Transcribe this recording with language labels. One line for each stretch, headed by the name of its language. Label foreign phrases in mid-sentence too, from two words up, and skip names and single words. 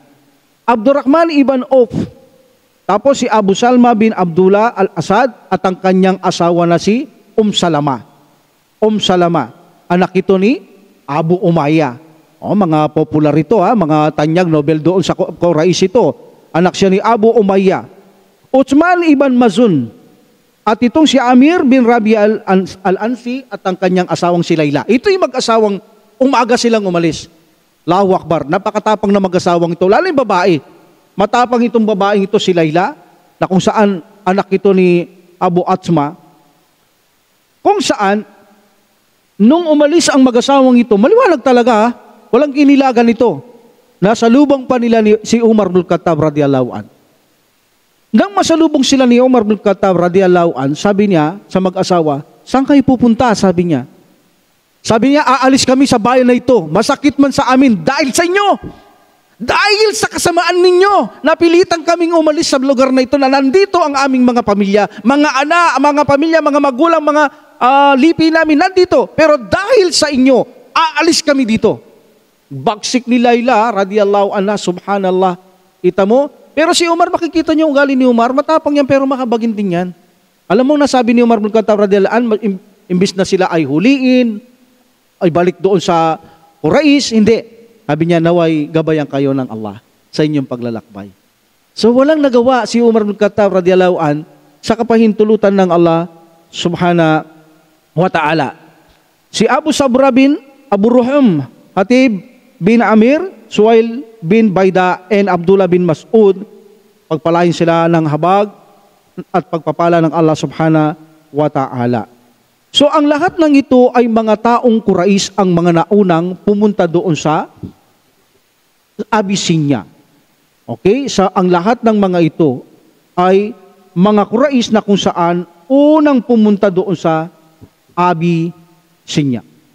Filipino: Abdurrahman ibn Auf. Tapos si Abu Salma bin Abdullah al-Asad at ang kanyang asawa na si Salama. Salama, anak ito ni Abu Umayya. Mga popular ito, mga tanyag Nobel doon sa Quraysh ito. Anak siya ni Abu Umayya. Uthman ibn Mazun. At itong si Amir bin Rabi al-Ansi at ang kanyang asawang si Layla. Ito yung mag-asawang umaga silang umalis.
Arabic: الله أكبر.
Filipino: Napakatapang na mag-asawang ito. Lalo yung babae. Matapang itong babaeng ito si Layla, na kung saan anak ito ni Abu Atsma, kung saan, nung umalis ang mag-asawang ito, maliwanag talaga, walang kinilagan ito. Nasa lubang pa nila si Umar bin Khattab
Arabic: رضي الله عن.
Filipino: Nang masalubong sila ni Umar bin Khattab
Arabic: رضي الله عن,
Filipino: sabi niya sa mag-asawa, saan kayo pupunta? Sabi niya. Sabi niya, aalis kami sa bayan na ito. Masakit man sa amin dahil sa inyo. Dahil sa kasamaan ninyo, napilitan kaming umalis sa lugar na ito na nandito ang aming mga pamilya, mga anak, mga pamilya, mga magulang, mga lipi namin nandito. Pero dahil sa inyo, aalis kami dito. Bagsik ni Layla,
Arabic: رضي الله عنها,
Filipino: subhanallah. Kita mo? Pero si Umar, makikita niyo ugali ni Umar, matapang yan pero makabagin din yan. Alam mo, nasabi ni Umar bin Khattab
Arabic: رضي الله عنه,
Filipino: imbis na sila ay huliin, ay balik doon sa Quraysh, hindi. Sabi niya, naway gabayan kayo ng Allah sa inyong paglalakbay. So walang nagawa si Umar bin Khattab
Arabic: رضي الله عن
Filipino: sa kapahintulutan ng Allah
Arabic: سبحانه وتعالى.
Filipino: Si Abu Sabra bin Abu Ruhum, Hatib bin Amir, Suwail bin Baida, and Abdullah bin Mas'ud, pagpalain sila ng habag at pagpapala ng Allah
Arabic: سبحانه وتعالى.
Filipino: So ang lahat ng ito ay mga taong Quraysh ang mga naunang pumunta doon sa Abyssinia. Okay? Ang lahat ng mga ito ay mga Quraysh na kung saan unang pumunta doon sa Abyssinia.